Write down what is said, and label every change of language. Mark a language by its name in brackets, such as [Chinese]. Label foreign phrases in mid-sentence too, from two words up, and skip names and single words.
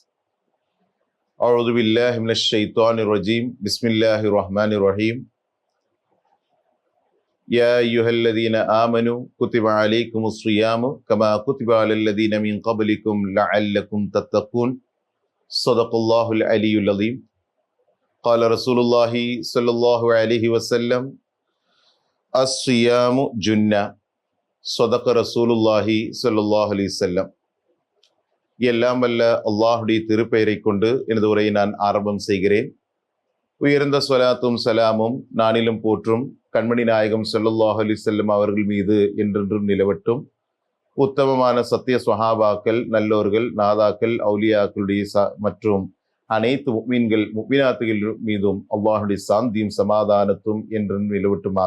[Arabic] أعوذ بالله من الشيطان الرجيم. بسم الله الرحمن الرحيم. يا أيها الذين آمنوا كتب عليكم الصيام كما كتب على الذين من قبلكم لعلكم تتقون. صدق الله العلي العظيم. قال رسول الله صلى الله عليه وسلم الصيام جنة. صدق رسول الله صلى الله عليه وسلم. [Tamil] எல்லாம் வல்ல அல்லாஹுடைய திருப்பெயரை கொண்டு எனது உரையை நான் ஆரம்பம் செய்கிறேன். உயர்ந்த ஸலாத்தும் சலாமும் நானிலும் போற்றும் கண்மணி நாயகம் [Arabic] صلى الله عليه وسلم [Tamil] அவர்கள் மீது என்றென்றும் நிலவட்டும். உத்தமமான சத்திய சுஹாபாக்கள், நல்லோர்கள், நாதாக்கள், அவுலியாக்களுடைய மற்றும் அனைத்து முஃமின்கள் முஃமினாத்துகள் மீதும் அல்லாஹுடைய சாந்தியும் சமாதானத்தும் என்றென்றும் நிலவட்டுமாக.